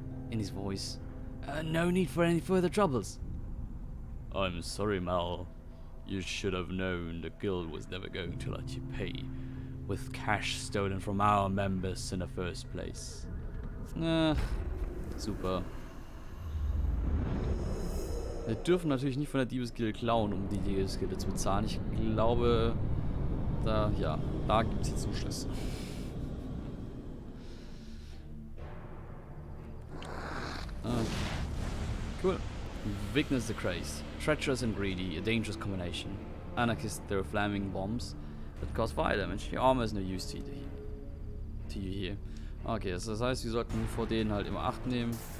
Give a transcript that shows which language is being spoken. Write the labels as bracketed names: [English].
[English] In his voice. no need for any further troubles. I'm sorry, Mal. You should have known the guild was never going to let you pay with cash stolen from our members in the first place. Super. [German] Wir dürfen natürlich nicht von der Diebesgilde klauen, um die Diebesgilde zu bezahlen. Ich glaube, da gibt es jetzt Zuschlüsse. [English] Okay. Cool. Weakness the Crazed. Treacherous and greedy, a dangerous combination. Anarchists throw flaming bombs that cause fire damage. Your armor is no use to you here. [German] Okay, das heißt, wir sollten vor denen halt immer Acht nehmen.